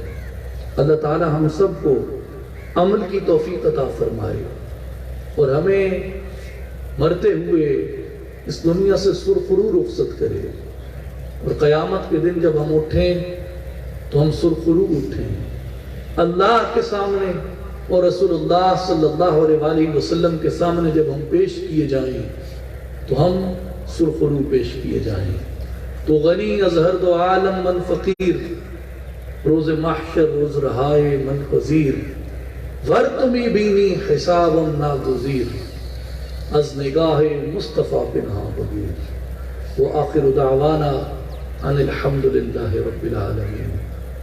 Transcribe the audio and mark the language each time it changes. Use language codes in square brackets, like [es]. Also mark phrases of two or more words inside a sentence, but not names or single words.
[ur] اللہ تعالی ہم سب کو عمل کی توفیق عطا فرمائے اور ہمیں مرتے ہوئے اس دنیا سے سرخرو رخصت کرے، اور قیامت کے دن جب ہم اٹھیں تو ہم سرخرو اٹھیں اللہ کے سامنے، اور [ar] رسول اللہ صلی اللہ علیہ وآلہ وسلم [ur] کے سامنے جب ہم پیش کیے جائیں تو ہم سرخرو پیش کیے جائیں۔ [fa] تو غنی از ہر دو عالم من فقیر، روز محشر روز رہائے من پذیر، ور تمی بینی حسابم ناگزیر، از نگاہ مصطفیٰ پنہا بگیر۔ [ar] وآخر دعوانا ان الحمد للہ رب العالمین۔